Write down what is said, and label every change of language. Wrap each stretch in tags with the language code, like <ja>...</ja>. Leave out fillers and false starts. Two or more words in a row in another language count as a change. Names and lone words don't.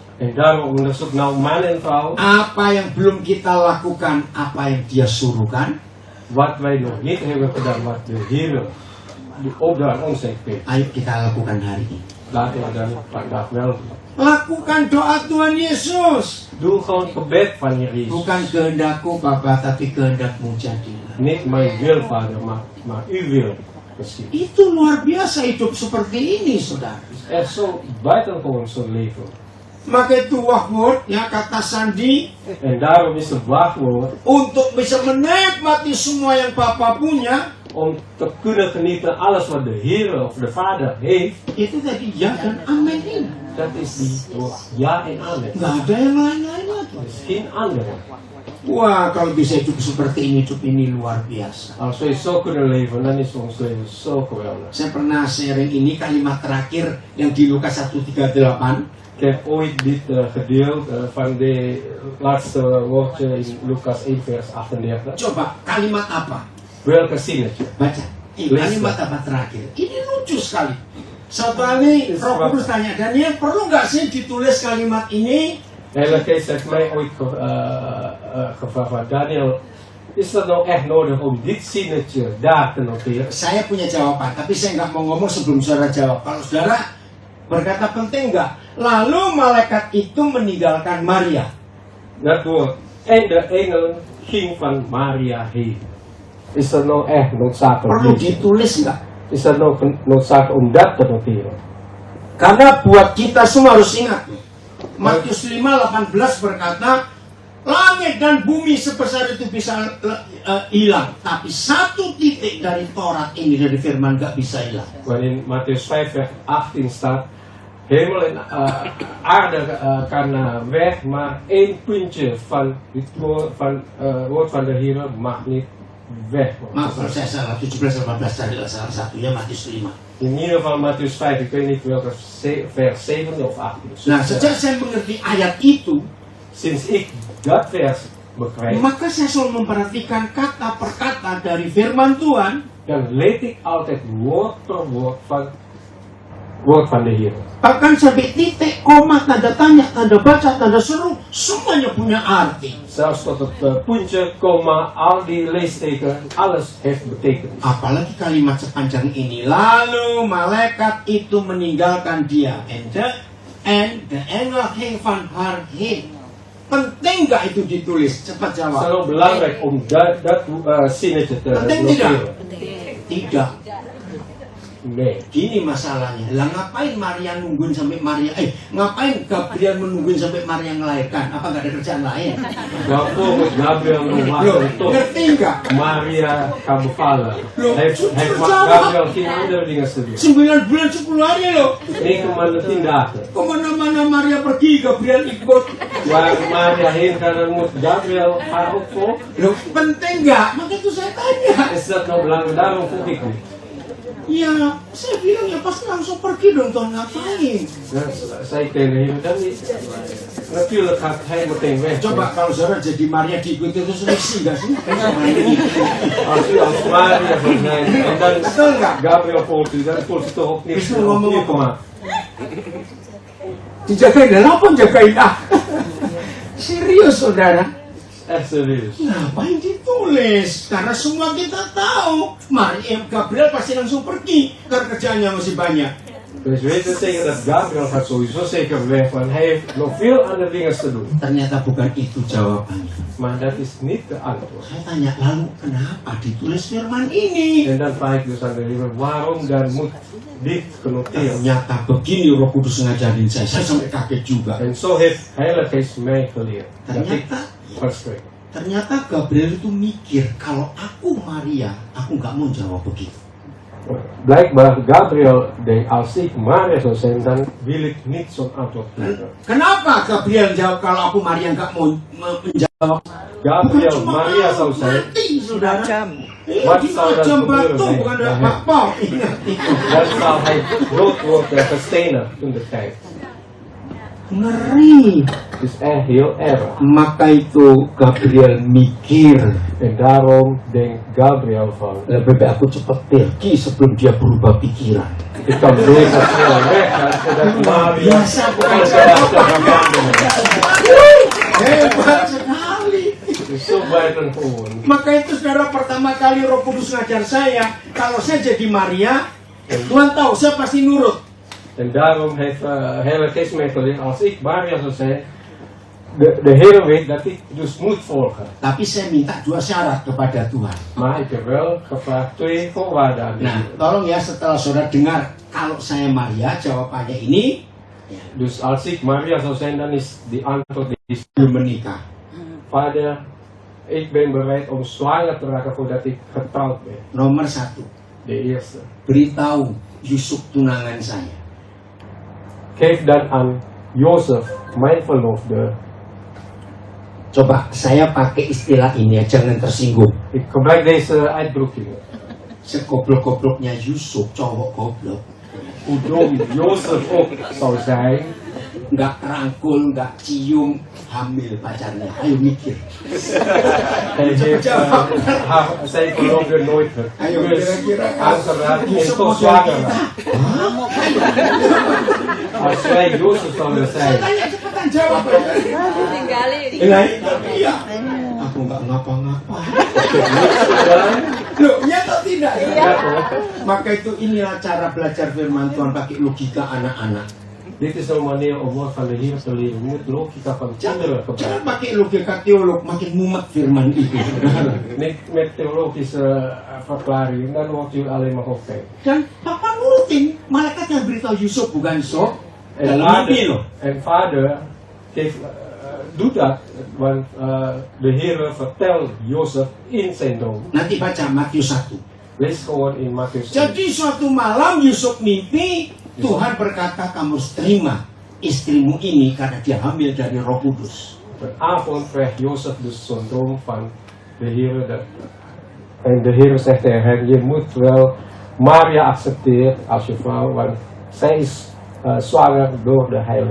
<nl>En daarom onderzoek nou man en vrouw.</nl> <id>Apa yang belum kita lakukan, apa yang dia suruhkan.</id> <nl>Wat wij nog niet hebben gedaan, wat de Heer die opdracht ons heeft gegeven.</nl> <id>Ayo kita lakukan hari ini.</id> <nl>Laten we dan vandaag wel doen.</nl> <id>Lakukan doa Tuhan Yesus.</id> <nl>Doe gewoon gebed van Heer Jezus.</nl> <id>Bukan kehendakku Bapa, tapi kehendakmu jadilah.</id> <nl>Niet mijn wil, Vader, maar uw wil. Precies.</nl> <id>Itu luar biasa hidup seperti ini, saudara.</id> <nl>Het is echt zo buitengewoon zo'n leven.</nl> <id>Maka itu wakword, ya kata Sandi,</id> <nl>En daarom is het wachtwoord</nl> <id>untuk bisa menikmati semua yang Bapa punya,</id> <nl>om te kunnen genieten alles wat de Heer of de Vader heeft.</nl> <id>itu tadi ya dan amin ini.</id> <nl>Dat is die ja en amen.</nl> <id>Nggak ada yang lain-lain lagi.</id> <nl>Er is geen andere.</nl> <id>Wah, kalau bisa hidup seperti ini, hidup ini luar biasa.</id> <nl>Als wij zo kunnen leven, dan is ons leven zo geweldig.</nl> <id>Saya pernah sharing ini kalimat terakhir yang di Lukas 1:38.</id> <nl>Ik heb ooit dit gedeeld van de laatste woordje in Lucas 1 vers 38.</nl> <id>Coba, kalimat apa?</id> <nl>Welke zinnetje?</nl> <id>Baca. Kalimat apa terakhir? Ini lucu sekali. Satu kali Roh Kudus tanya, Daniel, perlu nggak sih ditulis kalimat ini?</id> <nl>Hele Kees heeft mij ooit gevraagd van Daniel, is dat nou echt nodig om dit zinnetje daar te noteren?</nl> <id>Saya punya jawaban, tapi saya nggak mau ngomong sebelum saudara jawab. Kalau saudara berkata penting nggak? Lalu malaikat itu meninggalkan Maria.</id> <nl>Dat woord. En de engel ging van Maria heen. Is dat nou echt noodzakelijk?</nl> <id>Perlu ditulis nggak?</id> <nl>Is dat nou noodzakelijk om dat te noteren?</nl> <id>Karena buat kita semua harus ingat. Matius 5:18 berkata, langit dan bumi sebesar itu bisa hilang, tapi satu titik dari Taurat ini, dari firman nggak bisa hilang.</id> <nl>Waarin Mattheus 5 vers 18 staat, hemel en aarde kan weg, maar één puntje van het woord van de Heer mag niet weg.</nl> <id>Maaf kalau saya salah, 17-18 adalah salah satunya Matius 5.</id> <nl>In ieder geval Mattheus 5, ik weet niet welke vers 7 of 18.</nl> <id>Nah, sejak saya mengerti ayat itu,</id> <nl>Sinds ik dat vers begrijp,</nl> <id>maka saya selalu memperhatikan kata per kata dari firman Tuhan.</id> <nl>dan lees ik altijd woord per woord van woord van de Heer.</nl> <id>Bahkan sampai titik, koma, tanda tanya, tanda baca, tanda seru, semuanya punya arti.</id> <nl>Zelfs tot het puntje, komma, al die leesteken, alles heeft betekenis.</nl> <id>Apalagi kalimat sepanjang ini. Lalu malaikat itu meninggalkan dia.</id> <en>And the angel came</en> <nl>van haar heen.</nl> <id>Penting nggak itu ditulis? Cepat</id> <nl>Het is</nl> <id>jawab.</id> <nl>wel belangrijk om dat zinnetje te</nl> <id>Penting tidak?</id> <nl>noteren.</nl> <id>Tidak.</id> <nl>Nee.</nl> <id>Gini masalahnya. Lah ngapain Maria nungguin sampai ngapain Gabriel menungguin sampai Maria melahirkan? Apa nggak ada kerjaan lain?</id> <nl>Waarvoor moet Gabriel nog</nl> <id>Loh,</id> <nl>wachten tot</nl> <id>ngerti nggak?</id> <nl>Maria kan bevallen?</nl> <id>Loh,</id> <nl>Heeft vertel Gabriel geen andere dingen te doen?</nl> <id>9 bulan 10 hari loh.</id> <nl>9 dagen.</nl> <id>Kemana-mana Maria pergi, Gabriel ikut.</id> <nl>Waar Maria heen gaat, dan moet Gabriel haar ook volgen.</nl> <id>Loh, penting nggak? Maka itu saya tanya.</id> <nl>Is dat nou belangrijk? Daarom vroeg ik u.</nl> <id>Ya, saya bilang ya pasti langsung pergi dong, Tuhan ngapain?</id> <nl>Saya tegen hem, dan niet. Natuurlijk gaat hij meteen weg.</nl> <id>Coba kalau saudara jadi Maria diikuti terus selisih gak sih?</id> <nl>Als u als Maria zou zijn en dan</nl> <id>Betul nggak?</id> <nl>Gabriel volgt u, dan voelt u toch ook niet Is er</nl> <id>ngomong apa?</id> <nl>gemaakt.</nl> <id>Dijagain dan apa jagain ah? Serius saudara? Serius. Ngapain ditulis? Karena semua kita tahu Gabriel pasti langsung pergi karena kerjaannya masih banyak.</id> <nl>Dus weet het zeker dat Gabriel gaat sowieso zeker weg, want hij heeft nog veel andere dingen te doen.</nl> <id>Ternyata bukan itu jawabannya.</id> <nl>Maar dat is niet de antwoord.</nl> <id>Saya tanya, lalu kenapa ditulis firman ini?</id> <nl>En dan vraag ik dus aan de Heer, waarom dan moet dit genoteerd?</nl> <id>Ternyata begini Roh Kudus ngajarin saya sampai kaget juga.</id> <nl>En zo heeft Heilige Geest mij geleerd. Dat ik</nl> <id>Ternyata,</id> <nl>verspreek.</nl> <id>ternyata Gabriel itu mikir, kalau aku Maria, aku nggak mau jawab begitu.</id> <nl>Blijkbaar Gabriel denkt, als ik Maria zou zijn, dan wil ik niet zo'n antwoord geven.</nl> <id>Kenapa Gabriel jawab kalau aku Maria nggak mau menjawab?</id> <nl>Gabriel</nl> <id>Bukan cuma</id> <nl>Maria zou zijn,</nl> <id>mati, saudara. Macam.</id> <nl>Wat</nl> <id>Di</id> <nl>zou dat</nl> <id>macam</id> <nl>gebeuren</nl> <id>batu,</id> <nl>zijn?</nl> <id>bukan ada</id> <nl>Ja,</nl> <id>apa-apa. Ingat itu.</id> <nl>dan zal hij dood worden gestenigd toen de tijd.</nl> <id>Ngeri.</id> <nl>Het is echt heel erg.</nl> <id>Maka itu Gabriel mikir,</id> <nl>En daarom denkt Gabriel van,</nl> <id>lebih baik aku cepat pergi sebelum dia berubah pikiran.</id> <nl>ik kan beter snel weggaan, zodat Maria</nl> <id>Biasa bukan Hebat sekali.</id> <nl>is zo buitengewoon.</nl> <id>Maka itu saudara, pertama kali Roh Kudus ngajar saya, kalau saya jadi Maria, Tuhan tahu saya pasti nurut.</id> <nl>En daarom heeft Heilige Geest mij geleerd, als ik Maria zou zijn, de Heer weet dat ik dus moet volgen.</nl> <id>Tapi saya minta dua syarat kepada Tuhan.</id> <nl>Maar ik heb wel gevraagd 2 voorwaarden aan de</nl> <id>Nah,</id> <nl>Heer.</nl> <id>tolong ya setelah saudara dengar, kalau saya Maria, jawabannya ini,</id> <nl>Dus als ik Maria zou zijn, dan is die antwoord is,</nl> <id>belum menikah.</id> <nl>Vader, ik ben bereid om zwanger te raken voordat ik getrouwd ben.</nl> <id>Nomor 1,</id> <nl>De eerste.</nl> <id>beritahu Yusuf tunangan saya.</id> <nl>Geef dan aan Jozef, mijn verloofde.</nl> <id>Coba saya pakai istilah ini ya, jangan tersinggung.</id> <nl>Ik gebruik deze uitdrukkingen.</nl> <id>Segoblok-gobloknya Yusuf, cowok goblok.</id> <nl>Hoe dom Jozef ook zou zijn,</nl> <id>Nggak rangkul, nggak cium, hamil pacarnya. Ayo mikir.</id> <nl>hij heeft zijn verloofde nooit</nl> <id>Ayo kira-kira</id> <nl>aangeraakt en</nl> <id>Yusuf</id> <nl>toch</nl> <id>model</id> <nl>zwanger</nl> <id>kita.</id> <nl>raakt. Als wij Jozef zouden zijn,</nl> <id>Tanya cepetan jawab. Tinggalin. Iya. Aku nggak ngapa-ngapa.</id> <nl>dan</nl> <id>Loh, iya atau tidak?</id> <nl>ja, toch?</nl> <id>Maka itu inilah cara belajar firman Tuhan pakai logika anak-anak.</id> <nl>Dit is een manier om woord van de Heer te leren. Je moet logica van kinderen</nl> <id>Jangan</id> <nl>gebruiken.</nl> <id>pakai logika teolog, makin mumet firman itu.</id> <nl>Niet met theologische verklaringen, dan wordt u alleen maar hoofdpijn.</nl> <id>Dan papa nurutin, malaikat yang beritahu Yusuf bukan sok.</id> <nl>En</nl> <id>Dalam mimpi</id> <nl>vader,</nl> <id>loh.</id> <nl>en vader geeft, doet dat, want de Heer vertelt Jozef in zijn droom.</nl> <id>Nanti baca Matius 1.</id> <nl>Lees gewoon in Mattheus 1.</nl> <id>Jadi suatu malam Yusuf mimpi, Tuhan berkata kamu harus terima istrimu ini karena dia hamil dari Roh Kudus.</id> <nl>Vanavond krijgt Jozef dus zo'n droom van de Heer. En de Heer zegt tegen hem, je moet wel Maria accepteren als je vrouw, want zij is zwanger door de Heilige</nl>